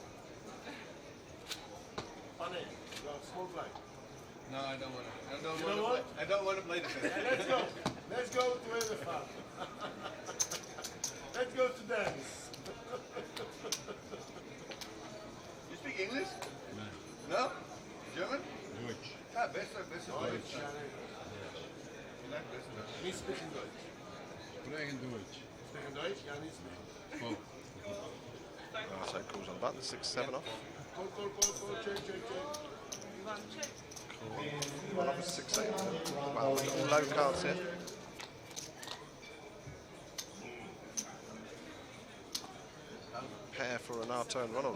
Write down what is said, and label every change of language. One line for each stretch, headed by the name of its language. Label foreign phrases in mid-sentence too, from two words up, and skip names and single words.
English: Funny. You're a small blind. No, I don't want to. I don't You want know to what? play. I don't want to play the best. Let's go. Let's go to elephant. Let's go to dance. You speak English? No. No? German? Deutsch.
German: Ah, besser Deutsch. Ja, You like besser Deutsch?
Dutch: niet spreken Deutsch. Spreken Deutsch. Spreken Deutsch? Ja, niet spreken.
English: Oh. So calls on the button, 6-7 off. Call, check. One off is 6-8. Well, we've got all low cards here. Pair for Renato and Ronald.